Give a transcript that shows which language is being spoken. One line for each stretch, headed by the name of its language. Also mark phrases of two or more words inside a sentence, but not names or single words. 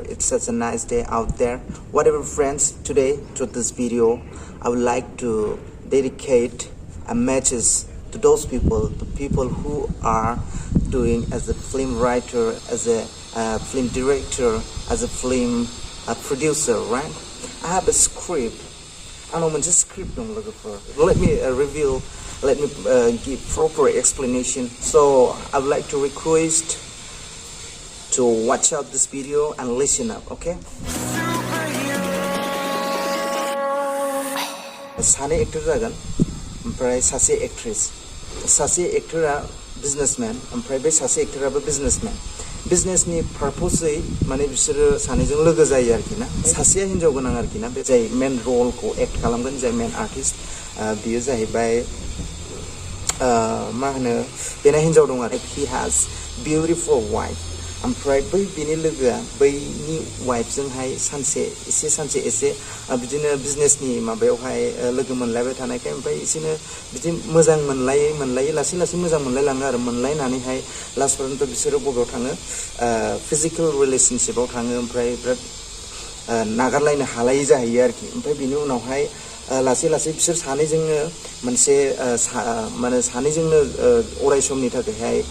English: It's such a nice day out there. Whatever, friends, today to this video, I would like to dedicate a message to those people, the people who are doing as a film writer, as a film director, as a film producer, right? I have a script. I know just script I'm looking for. Let me reveal. Let me give proper explanation. So I would like to request to watch out this video and listen up, okay?
Bodo: सानै एक्टर जागोन ओमफ्राय सासे एक्ट्रेस सासे एक्टरा बिजनेसमैन ओमफ्राय बे सासे एक्टराबो बिजनेसमैन बिजनेसनि पारपसै माने बिसोरो सानैजों लोगो जायो आरोखि ना सासेया हिन्जाव गोनां आरोखि ना बे जाय मेन रलखौ एक्ट खालामगोन जाय मेन आर्टिस्ट बियो जाहैबाय मा होनो बेना हिन्जाव दं आरो
English: he has beautiful wife
Bodo: ओमफ्राय बै बिनि लोगोआ बैनि वाइफजोंहाय सानसे एसे बिदिनो बिजनेसनि माबायावहाय लोगो मोनलायबाय थानायखाय ओमफ्राय एसेनो बिदि मोजां मोनलायै लासै मोजां मोनलायलाङो आरो मोनलायनानैहाय लास्ट पर्यन्त बिसोरो बबेयाव थाङो
English: physical relationshipआव
Bodo: थाङो ओमफ्राय बिराद नागारलायनो हालायै जाहैयो आरोखि ओमफ्राय बिनि उनावहाय लासै बिसोर सानैजोंनो मोनसे माने सानैजोंनो अराय समनि थाखायहाय